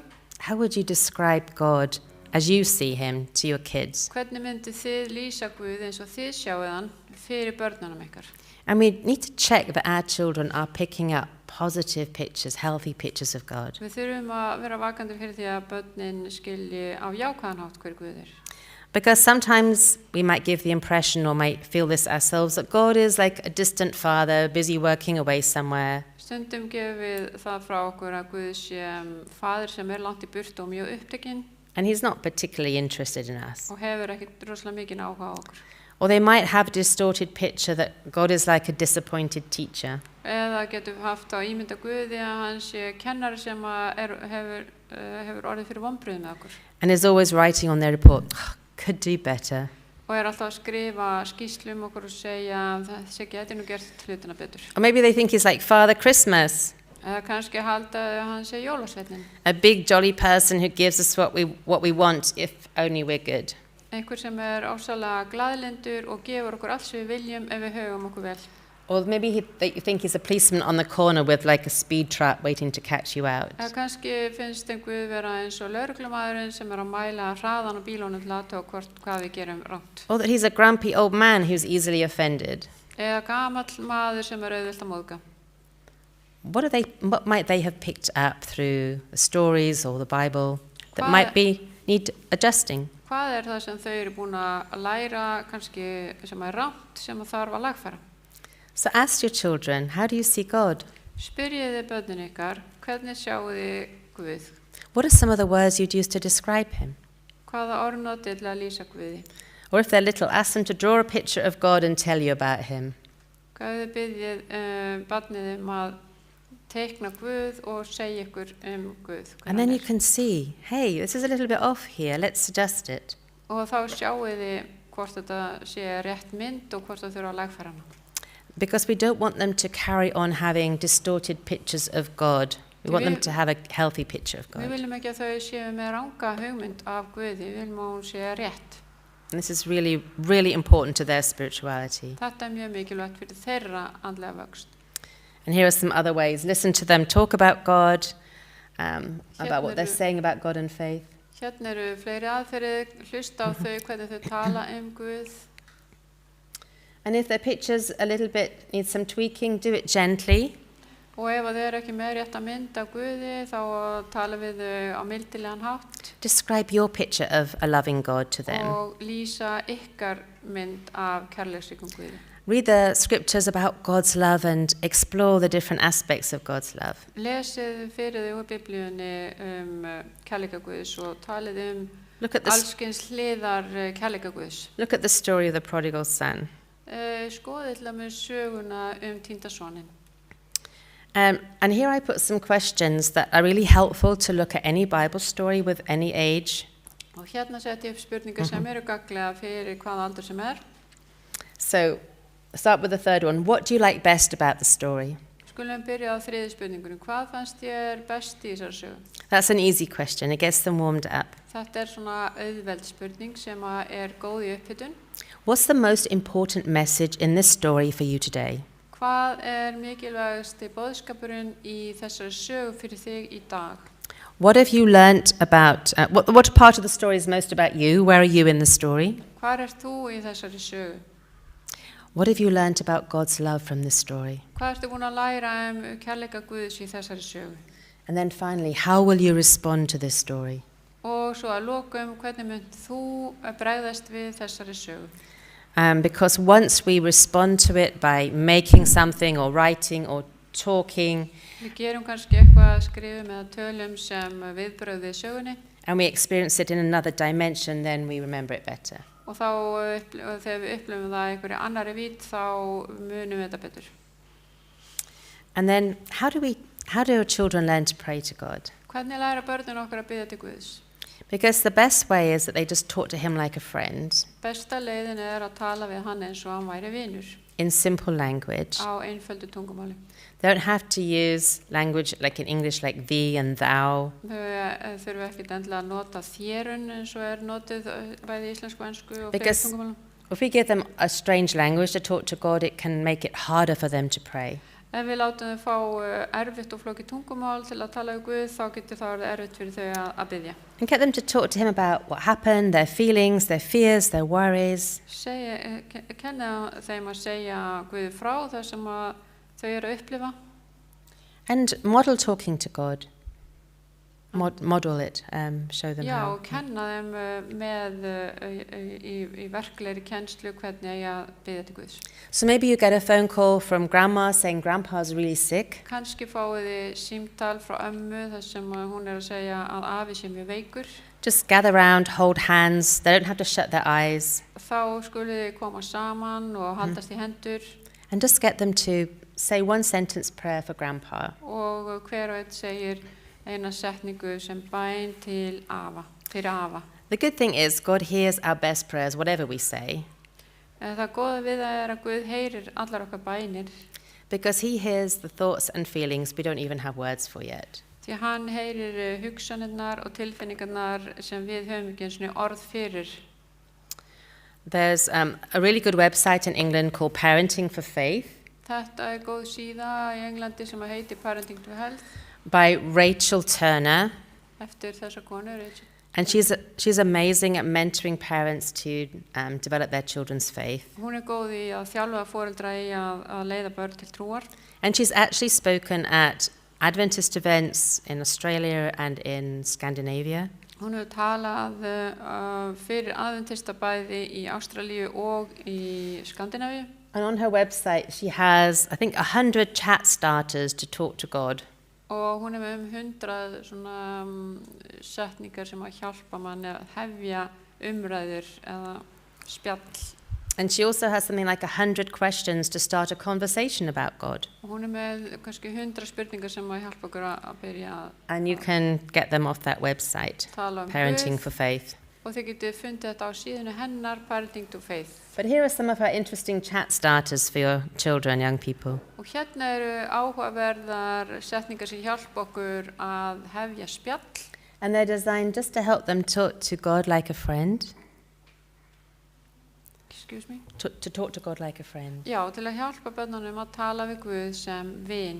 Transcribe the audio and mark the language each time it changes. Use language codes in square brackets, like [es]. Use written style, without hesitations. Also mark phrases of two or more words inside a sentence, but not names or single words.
[en] How would you describe God as you see Him to your kids? [is] Hvernig myndi þið lýsa Guð eins og þið sjáið hann fyrir börnunum ykkar? [en] And we need to check that our children are picking up positive pictures, healthy pictures of God. [is] Við þurfum að vera vakandi fyrir því að börnin skilji á jákvæðan hátt hver Guð er. [en] Because sometimes we might give the impression or might feel this ourselves that God is like a distant father, busy working away somewhere. [is] Stundum gefum við það frá okkur að Guð sé faðir sem er langt í burtu og mjög upptekinn [en] And he's not particularly interested in us. [is] og hefur ekkert rosalega mikinn áhuga á okkur. [en] Or they might have a distorted picture that God is like a disappointed teacher. [is] Eða getum við haft á ímynda Guði að hann sé kennari sem að hefur orðið fyrir vonbrigði með okkur. [en] And is always writing on their report, could do better. [is] Og alltaf að skrifa skýrslu okkur og segja þessi geti nú gert hlutina betur. [en] Or maybe they think he's like Father Christmas, [is] Eða kannski halda að hann sé jólasveinninn. [en] a big jolly person who gives us what we want if only we're good. [is] Einhver sem er ásalega glaðlyndur og gefur okkur allt sem við viljum ef við högum okkur vel. [en] Or maybe they think he's a policeman on the corner with like a speed trap waiting to catch you out. [is] Eða kannski finnst þeim Guð vera eins og lögreglumaðurinn sem er að mæla hraðan á bílunum til að athuga hvað við gerum rangt. [en] Or that he's a grumpy old man who's easily offended. [is] Eða gamall maður sem er auðvelt að móðga. [en] What might they have picked up through the stories or the Bible that might need adjusting? [is] Hvað er það sem þau eru búin að læra kannski sem er rangt sem þarf að lagfæra? [en] So ask your children, how do you see God? [is] Spyrjið þið börnin ykkar, hvernig sjáu þið Guð? [en] What are some of the words you'd use to describe him? [is] Hvaða orðnoti til að lýsa Guði? [en] Or if they're little, ask them to draw a picture of God and tell you about him. [is] Hvað þið byrjið barnið að teikna Guð og segja ykkur Guð? [en] And then you can see, hey, this is a little bit off here, let's adjust it. [is] Og þá sjáu þið hvort þetta sé rétt mynd og hvort það þurfa að lagfæra hana. [en] Because we don't want them to carry on having distorted pictures of God. We want them to have a healthy picture of [is] Við [en] God. [is] viljum ekki að þau séu með ranga hugmynd af Guði, við viljum að hún sé rétt. [en] And this is really, really important to their spirituality. [is] Þetta er mjög mikilvægt fyrir þeirra andlega vöxt. [en] And here are some other ways. Listen to them talk about God, about what they're saying about God and faith. [is] Hérna eru fleiri aðferðir, hlusta á þau hvernig þau tala Guð. [en] And if their pictures a little bit need some tweaking, do it gently. [is] Og ef þau eru ekki með rétta mynd af Guði, þá tala við þau á mildilegan hátt. [en] Describe your picture of a loving God to them. [is] Og lýsa ykkar mynd af kærleiksríkum Guði. [en] Read the scriptures about God's love and explore the different aspects of God's love. [is] Lesið fyrir þau úr Biblíunni kærleika Guðs og talið [en] Look at [is] allskyns hliðar kærleika Guðs. [en] Look at the story of the prodigal son. [is] Skoðið til að með söguna týnda soninn. [en] And here I put some questions that are really helpful to look at any Bible story with any age. [is] Og hérna seti ég upp spurningar sem eru gagnlega fyrir hvaða aldur sem er. [en] So, start with the third one. What do you like best about the story? [is] Skulum byrja á þriðju spurningunum. Hvað fannst þér best í þessari sögu? [en] That's an easy question. It gets them warmed up. [is] Þetta er svona auðveld spurning sem er góð í upphitun. [en] What's the most important message in this story for you today? [is] Hvað er mikilvægasti boðskapurinn í þessari sögu fyrir þig í dag? [en] What have you learnt about, what part of the story is most about you? Where are you in the story? [is] Hvar ert þú í þessari sögu? [en] What have you learnt about God's love from this story? [is] Hvað ertu búin að læra kærleika Guðs í þessari sögu? [en] And then finally, how will you respond to this story? [is] Og svo að lokum, hvernig mynd þú bregðast við þessari sögu? [en] Because once we respond to it by making something or writing or talking, [is] Við gerum kannski eitthvað skrifum eða tölum sem viðbrögð við sögunni [en] and we experience it in another dimension, then we remember it better. [is] og þá þegar við upplifum það einhverju annari vít þá munum við þetta betur. [en] And then how do our children learn to pray to God? [is] Hvernig læra börnin okkar að biðja til Guðs? [en] Because the best way is that they just talk to him like a friend [is] Besta leiðin er að tala við hann eins og hann væri vinur [en] in simple language. [is] á einföldu tungumáli. [en] They don't have to use language like in English like thee and thou. [is] Þau þurfa ekkert endilega að nota þérun eins og er notið bæði íslensku, ensku og fleiri [en] Because [is] tungumálum. [en] if we give them a strange language to talk to God, it can make it harder for them to pray. [is] Ef við látum þau fá erfitt og flókið tungumál til að tala við Guð, þá getur það orðið erfitt fyrir þau að biðja. [en] And get them to talk to him about what happened, their feelings, their fears, their worries. [is] Kenna þeim að segja Guði frá það sem þau eru að upplifa. [en] And model talking to God. Model it, show them [is] Já, [en] how. [is] og kenna þeim með í verklegri kennslu hvernig eigi að biðja til Guðs. [en] So maybe you get a phone call from grandma saying grandpa's really sick. [is] Kannski fáið þið símtal frá ömmu þar sem að hún að segja að afi sé mjög veikur. [en] Just gather round, hold hands. They don't have to shut their eyes. [is] Þá skuluð þið koma saman og haldast í hendur [en] And just get them to say one sentence prayer for grandpa. [is] og hver og einn segir eina setningu sem bæn til afa, fyrir afa. [en] The good thing is God hears our best prayers, whatever we say, [is] Það góða við það að Guð heyrir allar okkar bænir [en] because he hears the thoughts and feelings we don't even have words for yet. [is] því hann heyrir hugsanirnar og tilfinningarnar sem við höfum ekki einu sinni orð fyrir. [en] There's a really good website in England called Parenting for Faith [is] Þetta góð síða í Englandi sem að heiti Parenting to Health [en] by Rachel Turner. [is] eftir þessa konu, Rachel. [en] And she's amazing at mentoring parents to develop their children's faith. [is] Hún góð í að þjálfa foreldra í að leiða börn til trúar. [en] And she's actually spoken at Adventist events in Australia and in Scandinavia. [is] Hún hefur talað fyrir aðventista bæði í Ástralíu og í Skandinavíu. [en] And on her website, she has, I think, 100 chat starters to talk to God. [is] Og hún með 100 svona setningar sem að hjálpa manni að hefja umræður eða spjall. [en] And she also has something like 100 questions to start a conversation about God. [is] Og hún með kannski 100 spurningar sem að hjálpa okkur að byrja [en] And you can get them off that website, [is] tala [en] Parenting [is] Guð. [en] for Faith. [is] Og þið getið fundið þetta á síðunni hennar, Parenting to Faith. [en] But here are some of her interesting chat starters for your children, young people. [is] Og hérna eru áhugaverðar setningar sem hjálpa okkur að hefja spjall. [en] And they're designed just to help them talk to God like a friend. Excuse me? To talk to God like a friend. [is] Já, til að hjálpa börnunum að tala við Guð sem vin.